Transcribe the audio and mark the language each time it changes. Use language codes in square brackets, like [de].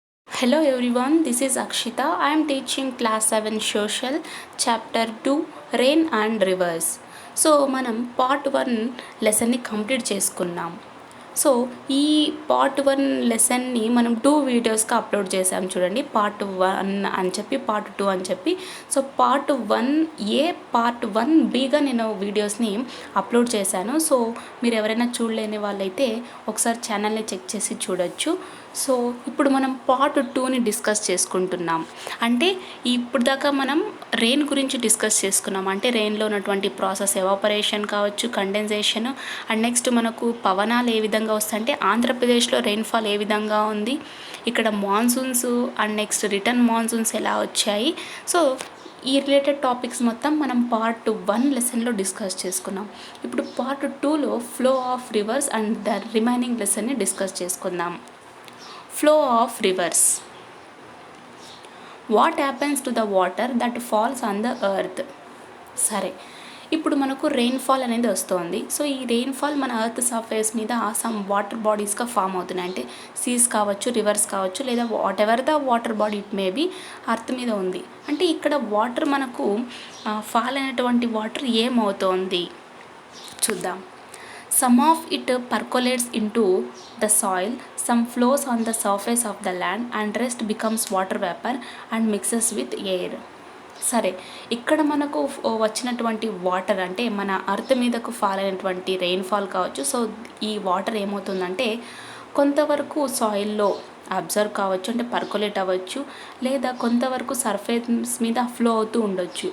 [en] Hello everyone, this is Akshita. I am teaching class 7 social chapter 2 rain and rivers. [te] So మనం part 1 లెసన్ని complete చేసుకున్నాం. So ఈ part 1 లెసన్ని మనం 2 వీడియోస్గా upload చేసాం చూడండి. Part 1 అని చెప్పి పార్ట్ 2 అని చెప్పి. సో పార్ట్ 1A పార్ట్ 1Bగా నేను వీడియోస్ని అప్లోడ్ చేశాను. సో మీరు ఎవరైనా చూడలేని వాళ్ళైతే ఒకసారి ఛానల్ని చెక్ చేసి చూడొచ్చు. సో ఇప్పుడు మనం పార్ట్ 2ని డిస్కస్ చేసుకుంటున్నాం. అంటే ఇప్పుడు దాకా మనం రెయిన్ గురించి డిస్కస్ చేసుకున్నాం. అంటే రెయిన్లో ఉన్నటువంటి ప్రాసెస్ ఎవాపరేషన్ కావచ్చు, కండెన్సేషన్, అండ్ నెక్స్ట్ మనకు పవనాలు ఏ విధంగా వస్తాయంటే ఆంధ్రప్రదేశ్లో రెయిన్ఫాల్ ఏ విధంగా ఉంది, ఇక్కడ monsoons and next return monsoons ఎలా వచ్చాయి. సో ఈ రిలేటెడ్ టాపిక్స్ మొత్తం మనం పార్ట్ 1 లెసన్లో డిస్కస్ చేసుకున్నాం. ఇప్పుడు పార్ట్ 2లో [en] flow of rivers and the remaining [te] లెసన్ని discuss చేసుకుందాం. [en] Flow of rivers. What happens to the water that falls on the earth? [te] సరే, ఇప్పుడు మనకు రెయిన్ఫాల్ అనేది వస్తుంది. సో ఈ రెయిన్ఫాల్ మన ఎర్త్ సర్ఫేస్ మీద సమ్ వాటర్ బాడీస్గా ఫామ్ అవుతున్నాయి. అంటే సీస్ కావచ్చు, రివర్స్ కావచ్చు, లేదా [en] whatever the water body it maybe [te] earth మీద ఉంది. అంటే ఇక్కడ వాటర్ మనకు ఫాల్ అయినటువంటి వాటర్ ఏమవుతోంది చూద్దాం. [en] Some of it percolates into the soil, some flows on the surface of the land, and rest becomes water vapor and mixes with air. [te] సరే, ఇక్కడ మనకు వచ్చినటువంటి వాటర్ అంటే మన అర్త్ మీదకు ఫాల్ అయినటువంటి రెయిన్ఫాల్ కావచ్చు. సో ఈ వాటర్ ఏమవుతుందంటే కొంతవరకు సాయిల్లో అబ్జర్వ్ కావచ్చు, అంటే పర్కులేట్ అవ్వచ్చు, లేదా కొంతవరకు సర్ఫేస్ మీద ఫ్లో అవుతూ ఉండొచ్చు.